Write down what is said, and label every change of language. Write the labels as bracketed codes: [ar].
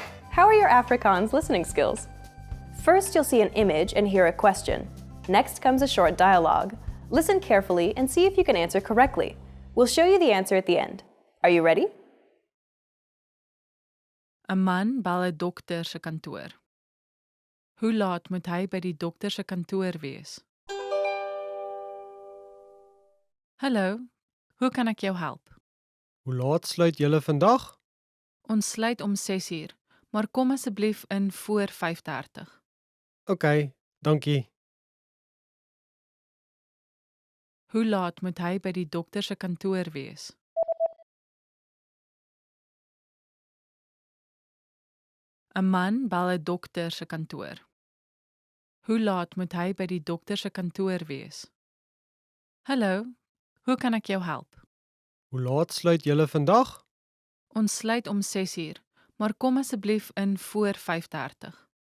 [en] How are your Afrikaans listening skills? First, you'll see an image and hear a question. Next comes a short dialogue. Listen carefully and see if you can answer correctly. We'll show you the answer at the end. Are you ready? [af] 'n Man bel 'n dokter se kantoor. Hoe laat moet hy by die dokter se kantoor wees? Hallo, hoe kan ek jou help? Hoe laat sluit julle vandag? Ons sluit om 6uur, maar kom asseblief in voor 5:30. OK, dankie. Hoe laat moet hy by die dokter se kantoor wees? ‘n Man bel 'n dokter se kantoor. Hoe laat moet hy by die dokter se kantoor wees? Hallo, hoe kan ek jou help? Hoe laat sluit julle vandag? Ons sluit om 6uur, maar kom asseblief in voor 5:30.